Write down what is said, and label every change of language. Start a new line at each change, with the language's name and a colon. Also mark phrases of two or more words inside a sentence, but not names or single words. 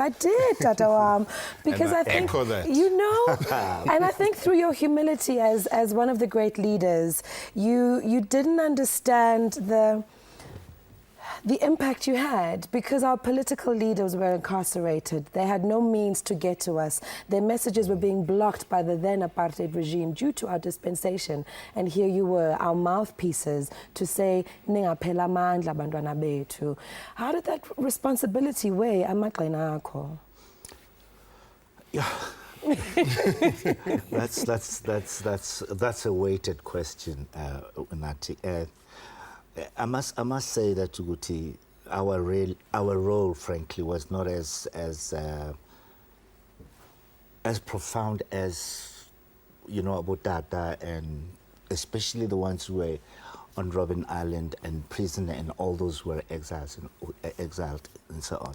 English: I did, Tatawam, because I think you know, and I think through your humility as one of the great leaders, you didn't understand the impact you had, because our political leaders were incarcerated. They had no means to get to us. Their messages were being blocked by the then apartheid regime due to our dispensation. And here you were, our mouthpieces, to say,
Xhosa: "Ningaphela amandla bantwana bethu."
English: How did that responsibility weigh
Xhosa: amaqina akho?
English: Yeah. that's a weighted question, Nati. I must say that Uguti, our role, frankly, was not as profound as, you know, about Tata, and especially the ones who were on Robben Island and Prisoner and all those were exiled and so on.